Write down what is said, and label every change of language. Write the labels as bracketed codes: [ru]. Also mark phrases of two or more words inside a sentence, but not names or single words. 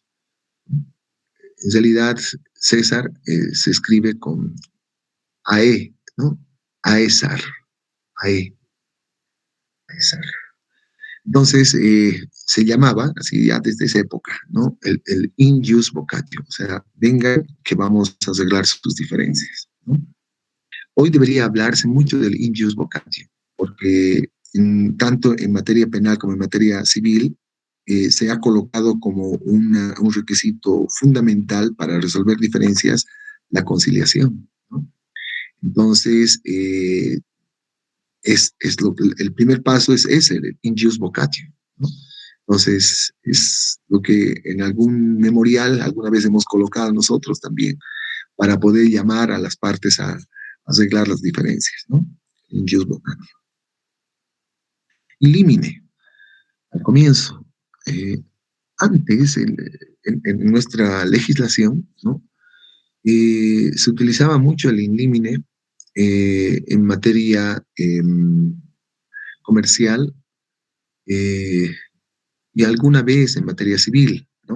[es] En realidad, César se escribe con AE, ¿no? Aesar, AE, Aesar. Entonces, se llamaba, así ya desde esa época, ¿no? [la] El in jus vocatio, [es] o sea, venga que vamos a arreglar sus diferencias, ¿no? Hoy debería hablarse mucho del [la] in jus vocatio, [es] porque tanto en materia penal como en materia civil se ha colocado como un requisito fundamental para resolver diferencias la conciliación, ¿no? Entonces, el primer paso es ese, el [la] in jus vocatio, [es] ¿no? Entonces, es lo que en algún memorial alguna vez hemos colocado nosotros también, para poder llamar a las partes a arreglar las diferencias, ¿no? [la] In jus vocatio. In limine, [es] al comienzo. Eh, Antes, en nuestra legislación, ¿no? Se utilizaba mucho el [la] in limine [es] en materia comercial y alguna vez en materia civil, ¿no?